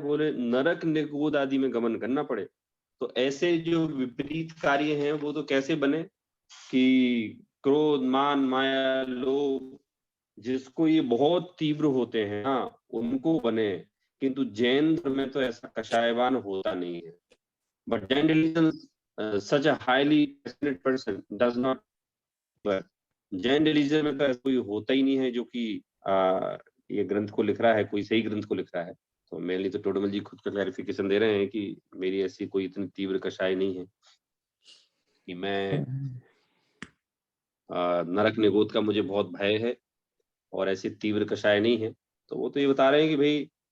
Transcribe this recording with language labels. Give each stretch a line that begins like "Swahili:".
Hindi: बोले नरक निगोद आदि में गमन करना पड़े. तो ऐसे जो विपरीत कार्य हैं वो तो कैसे बने कि क्रोध, मान, माया, लोभ, जिसको ये बहुत तीव्र होते हैं ना, उनको बने. किंतु जैन धर्म में तो ऐसा कषायवान होता नहीं है.
English: But Jain religion, such a highly passionate person does not. But Jain religion
Hindi: में तो ऐसा कोई होता ही नहीं है जो कि ये ग्रंथ को लिख रहा है, कोई सही ग्रंथ को लिख रहा है. तो मेनली तो टोडरमल जी खुद का क्लैरिफिकेशन दे रहे हैं कि मेरी ऐसी कोई इतनी तीव्र कषाय नहीं है कि मैं नरक निगोद का मुझे बहुत भय है, और ऐसी तीव्र कषाय नहीं है. तो वो तो ये बता रहे हैं कि भाई